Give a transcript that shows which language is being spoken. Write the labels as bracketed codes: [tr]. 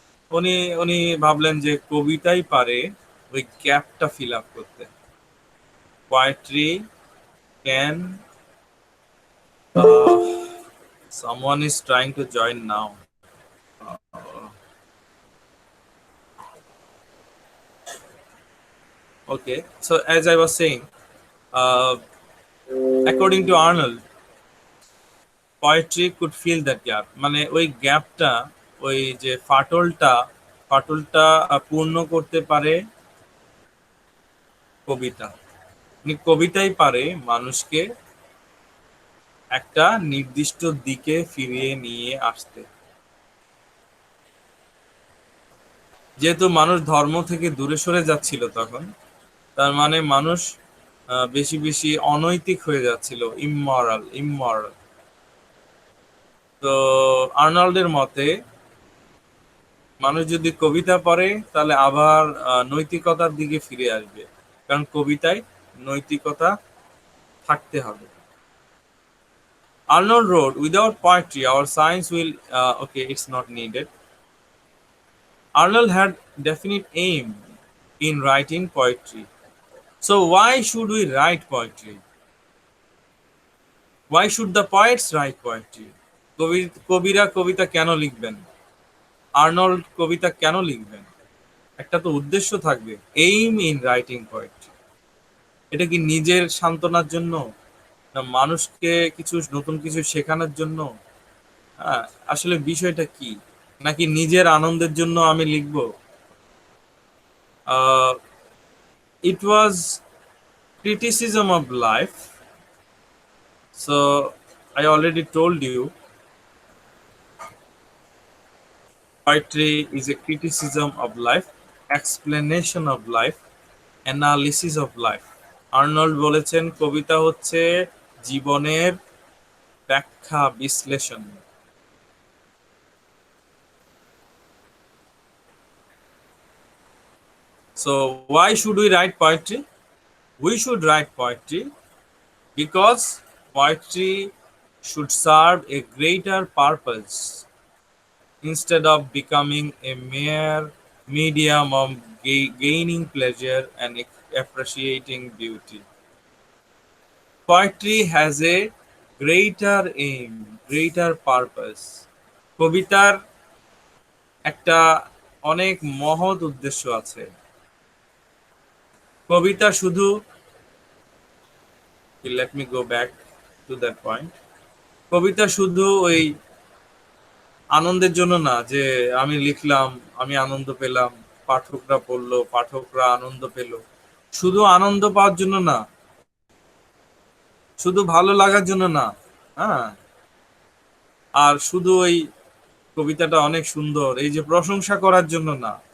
[bn] উনি উনি ভাবলেন যে কবিতাই পারে ওই গ্যাপটা ফিল আপ করতে। [en] Poetry can, someone is trying to join now. Okay, so as I was saying, uh, according to Arnold, poetry could fill that gap. [bn] মানে ওই গ্যাপটা, ওই যে ফাটলটা পূর্ণ করতে পারে কবিতা। মানে কবিতাই পারে মানুষকে একটা নির্দিষ্ট দিকে ফিরিয়ে নিয়ে আসতে। যেহেতু মানুষ ধর্ম থেকে দূরে সরে যাচ্ছিল তখন, তার মানে মানুষ বেশি বেশি অনৈতিক হয়ে যাচ্ছিল, ইমমরাল। তো আর্নল্ডের মতে মানুষ যদি কবিতা পড়ে তাহলে আবার নৈতিকতার দিকে ফিরে আসবে, কারণ কবিতায় নৈতিকতা থাকতে হবে। [en] Arnold wrote, "Without poetry, our science will." Okay, it's not needed. Arnold had definite aim in writing poetry. So why should we write poetry? Why should the poets write poetry? [bn] কবিরা কবিতা কেন লিখবেন? আর্নল্ড কবিতা কেন লিখবেন? একটা তো উদ্দেশ্য থাকবে, [en] Aim in writing poetry. [bn] এটা কি নিজের সান্ত্বনার জন্য, না মানুষকে নতুন কিছু শেখানোর জন্য? হ্যাঁ, আসলে বিষয়টা কি? নাকি নিজের আনন্দের জন্য আমি লিখবো? [en] It was criticism of life. So I already told you, poetry is a criticism of life, explanation of life, analysis of life. [bn] Arnold বলেছেন কবিতা হচ্ছে জীবনের ব্যাখ্যা, বিশ্লেষণ। [en] So why should we write poetry? We should write poetry because poetry should serve a greater purpose instead of becoming a mere medium of gaining pleasure and appreciating beauty. Poetry has a greater aim, greater purpose. [bn] কবিতার একটা অনেক মহৎ উদ্দেশ্য আছে। কবিতা শুধু, [en] let me go back to that point. [bn] কবিতা শুধু ওই আনন্দের জন্য না যে আমি লিখলাম, আমি আনন্দ পেলাম, পাঠকরা পড়লো, পাঠকরা আনন্দ পেল। শুধু আনন্দ পাওয়ার জন্য না, শুধু ভালো লাগার জন্য না, হ্যাঁ, আর শুধু ওই কবিতাটা অনেক সুন্দর এই যে প্রশংসা করার জন্য না।